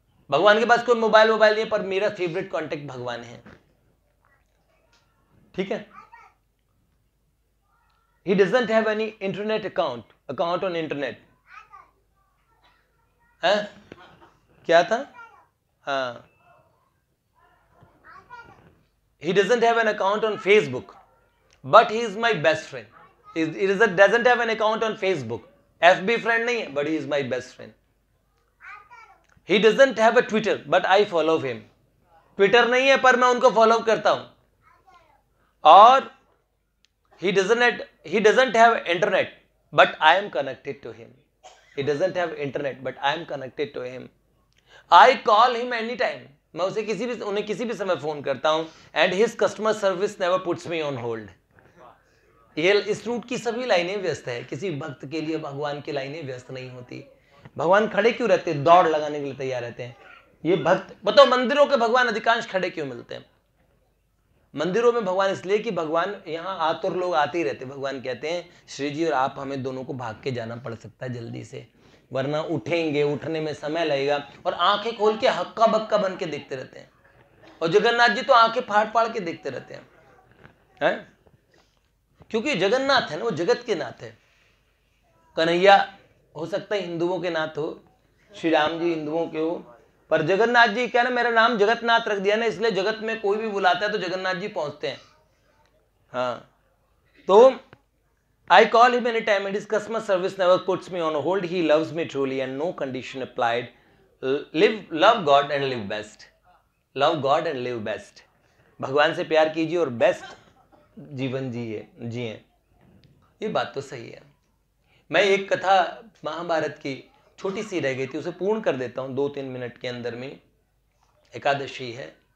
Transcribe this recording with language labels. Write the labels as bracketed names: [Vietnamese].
[Hindi] भगवान के पास कोई मोबाइल नहीं है, पर मेरा फेवरेट कॉन्टेक्ट भगवान है। ठीक है? [English] He doesn't have any internet account on internet. [Hindi] है? क्या था? हाँ। [English] He doesn't have an account on Facebook, but he is my best friend. He doesn't have an account on Facebook. [Hindi] FB friend नहीं है, [English] But he is my best friend. He doesn't have a Twitter but I follow him. [Hindi] Twitter नहीं है पर मैं उनको follow करता हूं। [English] और he doesn't have internet but I am connected to him. He doesn't have internet but I am connected to him. I call him anytime. [Hindi] मैं उसे उन्हें किसी भी समय फोन करता हूं [English] and his customer service never puts me on hold. [Hindi] ये इस रूट की सभी लाइनें व्यस्त है, किसी भक्त के लिए भगवान की लाइनें व्यस्त नहीं होती। भगवान खड़े क्यों रहते हैं? दौड़ लगाने के लिए तैयार रहते हैं। ये भक्त बताओ, मंदिरों के भगवान अधिकांश खड़े क्यों मिलते हैं? मंदिरों में भगवान इसलिए कि भगवान यहाँ आतुर लोग आते ही रहते। भगवान कहते हैं श्री जी और आप हमें दोनों को भाग के जाना पड़ सकता है जल्दी से, वरना उठेंगे, उठने में समय लगेगा। और आंखें खोल के हक्का बक्का बन के देखते रहते हैं। और जगन्नाथ जी तो आंखें फाड़ फाड़ के देखते रहते हैं, क्योंकि जगन्नाथ है ना, वो जगत के नाथ है। कन्हैया हो सकता है हिंदुओं के नाथ हो, श्री राम जी हिंदुओं के हो, पर जगन्नाथ जी क्या ना, मेरा नाम जगन्नाथ रख दिया ना, इसलिए जगत में कोई भी बुलाता है तो जगन्नाथ जी पहुंचते हैं। हाँ, तो [English] I call him anytime and his customer service never puts me on hold. He loves me truly and no condition applied. Love God and live best. Love God and live best. [Hindi] भगवान से प्यार कीजिए और best जीवन जिए। ये बात तो सही है। मैं एक कथा महाभारत की छोटी सी रह गई थी, उसे पूर्ण कर देता हूं 2-3 मिनट के अंदर में। एकादशी है।